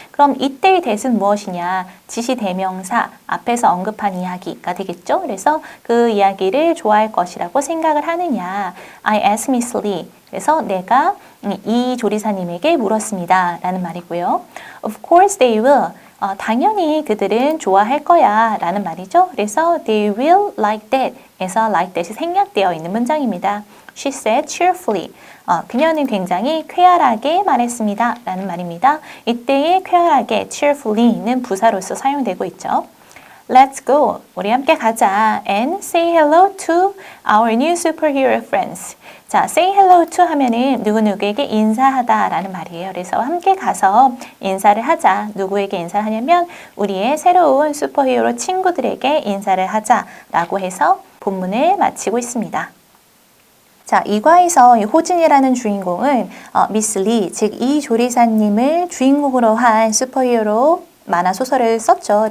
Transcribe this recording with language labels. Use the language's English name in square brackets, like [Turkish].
[Korean] 그럼 이때의 that은 무엇이냐? 지시대명사 앞에서 언급한 이야기가 되겠죠. 그래서 그 이야기를 좋아할 것이라고 생각을 하느냐. [English] I asked Miss Lee. [Korean] 그래서 내가 이 조리사님에게 물었습니다. 라는 말이고요. [English] Of course they will. [Korean] 당연히 그들은 좋아할 거야. 라는 말이죠. 그래서 [English] they will like that. [Korean] 에서 [English] like that [Korean] 이 생략되어 있는 문장입니다. [English] She said cheerfully. [Korean] 그녀는 굉장히 쾌활하게 말했습니다. 라는 말입니다. 이때의 쾌활하게 cheerfully는 부사로서 사용되고 있죠. [English] Let's go. [Korean] 우리 함께 가자. [English] And say hello to our new superhero friends. [Korean] 자, [English] say hello to [Korean] 하면은 누구누구에게 인사하다 라는 말이에요. 그래서 함께 가서 인사를 하자. 누구에게 인사를 하냐면 우리의 새로운 슈퍼히어로 친구들에게 인사를 하자 라고 해서 본문을 마치고 있습니다. 자, 이 과에서 이 호진이라는 주인공은 미스 리, 즉 이 조리사님을 주인공으로 한 슈퍼히어로 만화 소설을 썼죠.